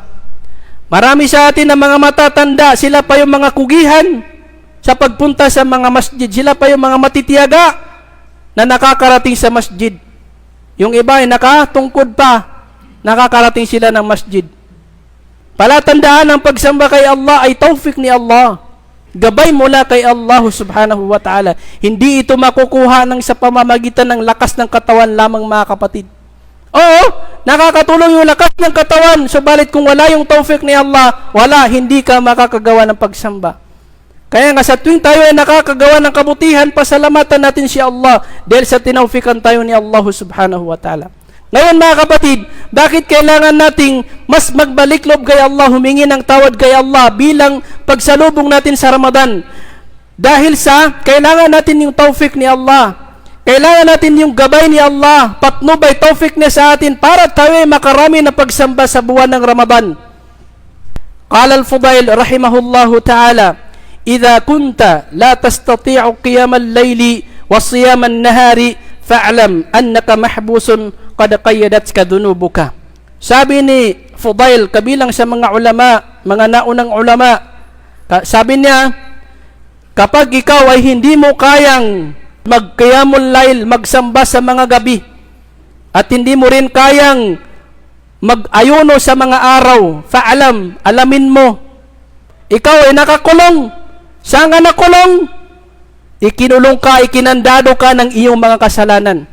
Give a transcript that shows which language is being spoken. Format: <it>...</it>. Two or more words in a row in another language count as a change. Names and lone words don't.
<tl>Marami sa atin ang mga matatanda, sila pa yung mga kugihan sa pagpunta sa mga masjid. Sila pa yung mga matitiyaga na nakakarating sa masjid. Yung iba ay nakatungkod pa, nakakarating sila ng masjid. Palatandaan ang pagsamba kay Allah ay taufik ni Allah. Gabay mula kay Allah</tl> <ar>سبحانه وتعالى.</ar> <tl>Hindi ito makukuha ng sa pamamagitan ng lakas ng katawan lamang, mga kapatid. Oo, nakakatulong yung lakas ng katawan, subalit kung wala yung taufik ni Allah, wala, hindi ka makakagawa ng pagsamba. Kaya nga sa tuwing tayo ay nakakagawa ng kabutihan, pasalamatan natin si Allah dahil sa tinaufikan tayo ni Allah</tl> <ar>سبحانه وتعالى.</ar> <tl>Ngayon, mga kapatid, bakit kailangan nating mas magbalik loob kay Allah, humingi ng tawad kay Allah bilang pagsalubong natin sa Ramadan? Dahil sa kailangan natin yung taufik ni Allah. Kailangan natin yung gabay ni Allah, patnubay taufik niya sa atin para tayo ay makarami na pagsamba sa buwan ng Ramadan.</tl> <ar>قال الفضيل رحمه الله تعالى إذا كنت لا تستطيع قيام الليل وصيام النهار فاعلم أنك محبوس قد قيدتك ذنوبك."</ar> <tl>Sabi ni Fudail, kabilang sa mga ulama, mga naunang ulama, sabi niya, kapag ikaw ay hindi mo kayang mag-</tl> <ar>قيام الليل,</ar> <tl>magsamba sa mga gabi, at hindi mo rin kayang mag-ayuno sa mga araw, fa'alam, alamin mo, ikaw ay nakakulong. Saan ka nakulong? Ikinulong ka, ikinandado ka ng iyong mga kasalanan.</tl>